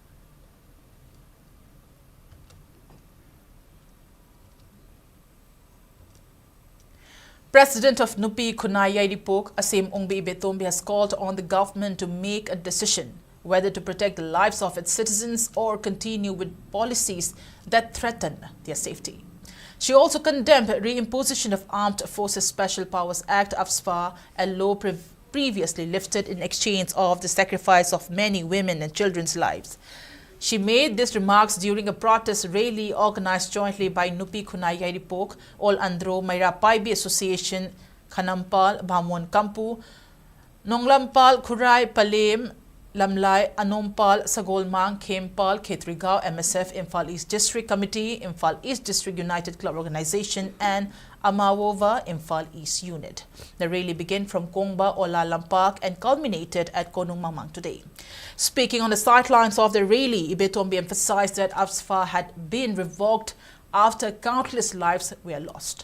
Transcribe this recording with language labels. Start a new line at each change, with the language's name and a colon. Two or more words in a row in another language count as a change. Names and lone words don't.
English: President of Nupi Khunai Yairipok, Asim Ongbi Betombi, has called on the government to make a decision whether to protect the lives of its citizens or continue with policies that threaten their safety. She also condemned reimposition of Armed Forces Special Powers Act (AFSPA), a law previously lifted in exchange of the sacrifice of many women and children's lives. She made these remarks during a protest rally organized jointly by Nupi Khunai Yairipok, All Andro Maira Paibi Association, Khanampal, Bhamon Kampu, Nonglampal, Khurai, Palem, Lamlai, Anompal, Sagolmang, Khempal, Khetrigao, MSF, Imphal East District Committee, Imphal East District United Club Organization, and Amawova, Imphal East Unit. The rally began from Kongba, Ola Lampak, and culminated at Konung Mamang today. Speaking on the sidelines of the rally, Ibetombi emphasized that AFSPA had been revoked after countless lives were lost.